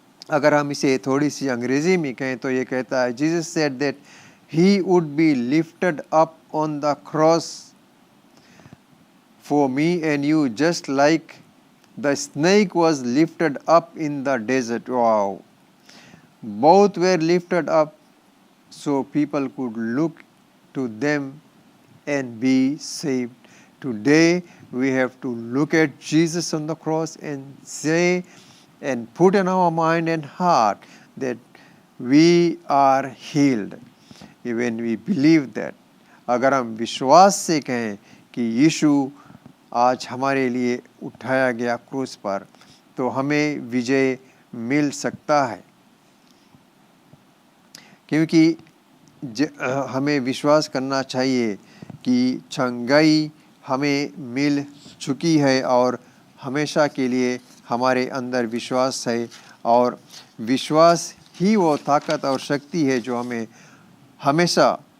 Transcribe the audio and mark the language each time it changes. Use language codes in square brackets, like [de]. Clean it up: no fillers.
[hi] अगर हम इसे थोड़ी सी अंग्रेजी में कहें तो ये कहता है, [en] Jesus said that he would be lifted up on the cross for me and you, just like the snake was lifted up in the desert. Wow, both were lifted up so people could look to them and be saved. Today we have to look at Jesus on the cross and say and put in our mind and heart that we are healed. When we believe that, [hi] अगर हम विश्वास से कहें कि यीशु आज हमारे लिए उठाया गया क्रूस पर, तो हमें विजय मिल सकता है। क्योंकि हमें विश्वास करना चाहिए कि चंगाई हमें मिल चुकी है और हमेशा के लिए हमारे अंदर विश्वास है, और विश्वास ही वो ताकत और शक्ति है जो हमें हमेशा